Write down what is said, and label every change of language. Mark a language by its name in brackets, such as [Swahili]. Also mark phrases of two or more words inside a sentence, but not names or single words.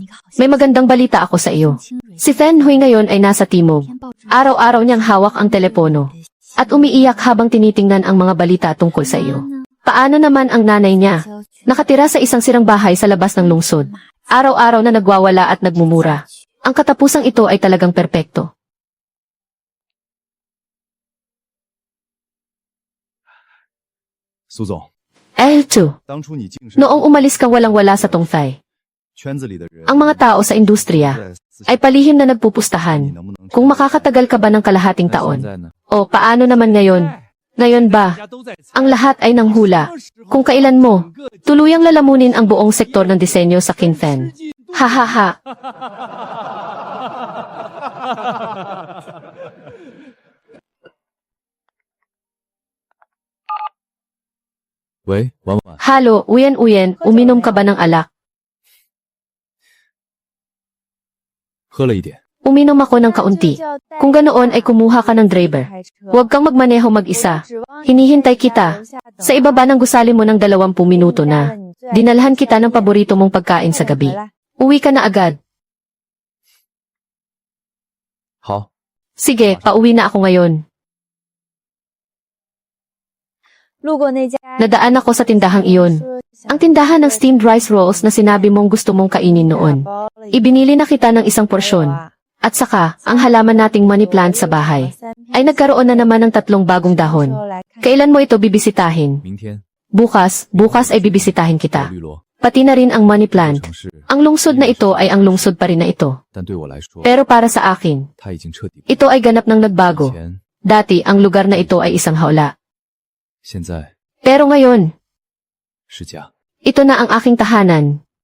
[Filipino] May magandang balita ako sa iyo. Si Fen Hui ngayon ay nasa timog. Araw-araw niyang hawak ang telepono. At umiiyak habang tinitingnan ang mga balita tungkol sa iyo. Paano naman ang nanay niya? Nakatira sa isang sirang bahay sa labas ng lungsod. Araw-araw na nagwawala at nagmumura. Ang katapusang ito ay talagang perpekto. [Chinese] 苏总， L2. 当初你晋升 [Filipino] Noong umalis ka walang-wala sa tungtay, [Chinese] 圈子里的人， [Filipino] ang mga tao sa industriya [Chinese] 在私下 [Filipino] ay palihim na [Chinese] 你 [Filipino] nagpupustahan [Chinese] 能不能 [Filipino] kung makakatagal ka ba ng kalahating [Chinese] 那现 [Filipino] taon. [Chinese] 在呢？ [Filipino] O paano naman ngayon? Ngayon ba, ang lahat ay nanghula. Kung kailan mo, tuluyang lalamunin ang buong sektor ng disenyo sa Kinfen. Ha ha ha. [Chinese] 喂，婉婉， [Filipino] Halo, uyen-uyen, uminom ka ba ng alak? [Chinese] 喝了一点。 [Filipino] Uminom ako ng kaunti. Kung ganoon ay kumuha ka ng driver. Huwag kang magmaneho mag-isa. Hinihintay kita. Sa ibaba ng gusali mo ng 20 minuto na. Dinalhan kita ng paborito mong pagkain sa gabi. Uwi ka na agad. [Chinese] 好， [Filipino] Sige, pauwi na ako ngayon. Nadaan ako sa tindahang iyon. Ang tindahan ng [English] steamed rice rolls [Filipino] na sinabi mong gusto mong kainin noon. Ibinili na kita ng isang porsyon. At saka, ang halaman nating [English] money plant [Filipino] sa bahay ay nagkaroon na naman ng 3 bagong dahon. Kailan mo ito bibisitahin? [Chinese] 明天 [Filipino] Bukas ay bibisitahin [Chinese] 在 [Filipino] kita. [Chinese] 绿萝 [Filipino] Pati na rin ang [English] money plant. [Chinese] 城市， [Filipino] Ang lungsod na ito ay ang lungsod pa rin na ito. [Chinese] 但对我来说， [Filipino] Pero para sa akin, [Chinese] 它已经彻底。 [Filipino] ito ay ganap ng [Chinese] 以 [Filipino] nagbago. [Chinese] 前， [Filipino] Dati, ang lugar na ito ay isang hawla. [Chinese] 现在 [Filipino] Pero ngayon, [Chinese] 是家。 [Filipino] ito na ang aking tahanan.